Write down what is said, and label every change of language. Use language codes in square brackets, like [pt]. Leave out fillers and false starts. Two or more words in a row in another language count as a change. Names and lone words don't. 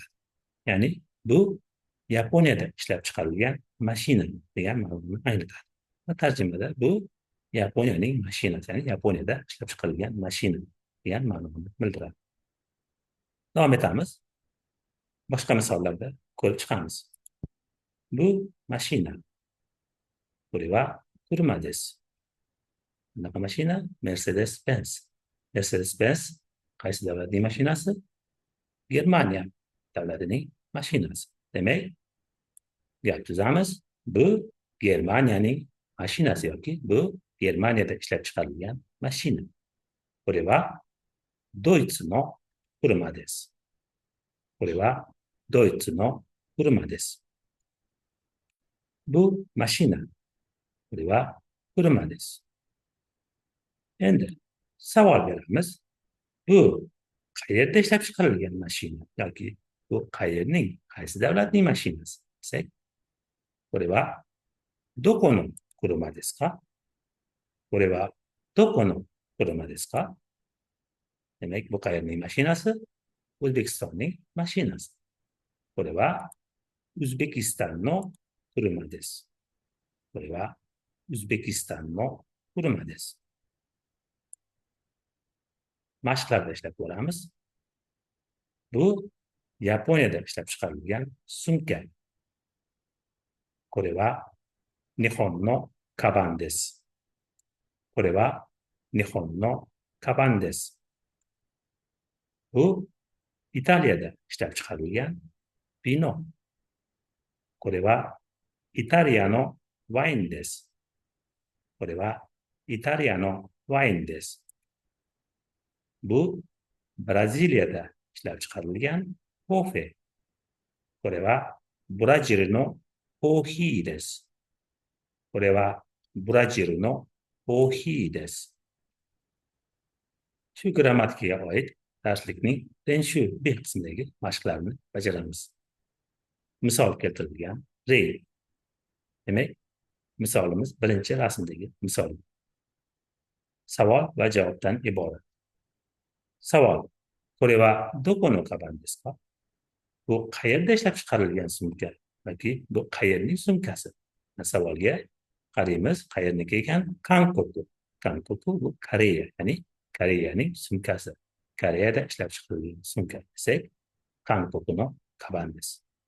[uz] Ya'ni bu Yaponiyada ishlab chiqarilgan mashina degan ma'noni anglatadi. Va tarjimada bu Yaponiyaning mashinasi, ya'ni Yaponiyada ishlab chiqarilgan mashina degan ma'noni bildiradi. Davom etamiz. Boshqa misollarda ko'rib chiqamiz. Bu mashina. [ja] これは車です。 [uz] Bunaqa mashina Mercedes-Benz. Mercedes-Benz qaysi davlatning mashinasi? Germaniya davlatining mashinasi. Demak, gap tuzamiz. Bu Germaniyaning mashinasi yoki bu Germaniyada ishlab chiqarilgan mashina. [ja] これはドイツの車です。これはドイツの車です。 [uz] Bu mashina. [ja] これは車です。 [uz] Endi savol beramiz. Bu qayerda ishlab chiqarilgan mashina yoki bu qaysi davlatning mashinasi desak, [ja] これはどこの車ですか? これはどこの車ですか? [uz] Demak, bu qayerning mashinasi? O'zbekistonning mashinasi. [ja] これはウズベキスタンの車です。これはウズベキスタンの車です。 [uz] Mashqlarda ishlab ko'ramiz. Bu Yaponiyada ishlab chiqarilgan sumka. [ja] これは日本のカバンです。これは日本のカバンです。 [uz] Bu Italiyada ishlab chiqarilgan vino. [ja] これはイタリアのワインです。これはイタリアのワインです。 [uz] Bu Braziliyada ishlab chiqarilgan kofe. [ja] これはブラジルのコーヒーです。これはブラジルのコーヒーです。 [uz] Shu grammatikaga oid darslikning Renshu B qismidagi mashqlarni bajaramiz. Misol keltirilgan re. Demak, misolimiz birinchi rasmdagi misol. Savol va javobdan iborat. Savol. [ja] これはどこのカバンですか? [uz] Bu qayerda ishlab chiqarilgan sumka yoki bu qayerning sumkasi? Savolga qaraymiz. Qayerniki ekan? Kankoku. Kankoku bu Koreya, ya'ni Koreyaning sumkasi. Koreyada ishlab chiqarilgan sumka desak, [ja] 韓国のカバンです.